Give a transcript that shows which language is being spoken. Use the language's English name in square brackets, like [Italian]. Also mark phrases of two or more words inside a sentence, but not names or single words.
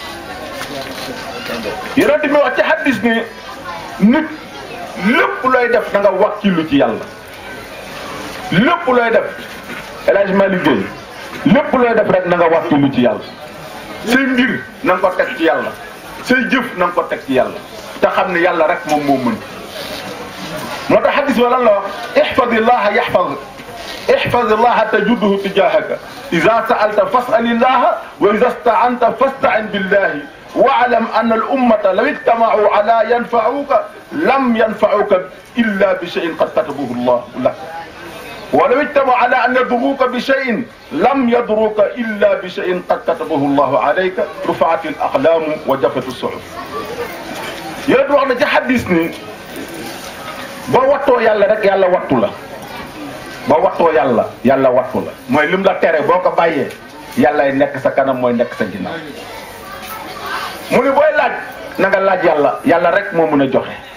[Wolof] yonent bi wax ci hadis ni nit lépp looy def da nga wakkilu ci yàlla lépp looy def El Hadj Malick Gueye lépp looy def rek na nga wakkilu ci yàlla say mbir na nga ko teg ci yàlla say jëf na nga ko teg ci yàlla te xam ne yàlla rek moom moo mën moo tax hadis ba lan la wax [Arabic] احفظ الله احفظ الله تجده تجاهك إذا سألت فاسأل الله وإذا استعنت فاستعن بالله واعلم أن الأمة لو اجتمعوا على ينفعوك لم ينفعوك إلا بشيء قد كتبه الله لك ولو اجتمعوا على أن يضروك بشيء لم يضروك إلا بشيء قد كتبه الله عليك رفعت الأقلام وجفت الصحف [Wolof] yéen wax na ci hadis ni boo wattoo yàlla rek yàlla wattu la boo wattoo yàlla yàlla wattu la mooy lim la tere boo ko bàyyee yàllay nekk sa kanam mooy nekk sa ginnaaw mu ne booy laaj na nga laaj yàlla yàlla rek moo mën a joxe